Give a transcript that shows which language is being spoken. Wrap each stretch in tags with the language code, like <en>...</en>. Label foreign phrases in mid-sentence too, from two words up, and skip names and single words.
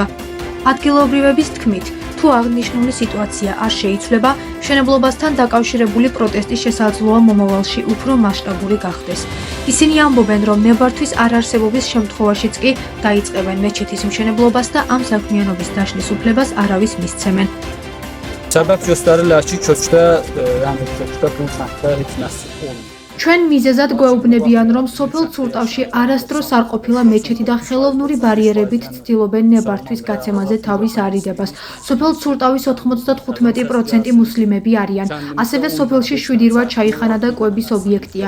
<ka>ადგილობრივების თქმით, თუ აღნიშნული სიტუაცია არ შეიცვლება, მშენებლობასთან დაკავშირებული პროტესტი შესაძლოა მომავალში უფრო მასშტაბური გახდეს. ისინი ამბობენ, რომ ნებართვის არარსებობის შემთხვევაშიც კი დაიწყებენ მეჩეთის მშენებლობას და ამ საქმიანობის დაშლის უფლებას არავის მისცემენ.</ka> <az>Sebep gösterilir ki, kökdə, yəni kökdə bu səmtdə heç nəsə olmur.</az> <ka>ჩვენ მიზეზად გვეუბნებიან, რომ სოფელ ცურტავში არასდროს არ ყოფილა მეჩეთი და ხელოვნური ბარიერებით ცდილობენ ნებართვის გაცემაზე თავის არიდებას. სოფელ ცურტავის 95% მუსლიმები არიან. ასევე სოფელში 7 ჩაიხანა და კვების ობიექტია.</ka>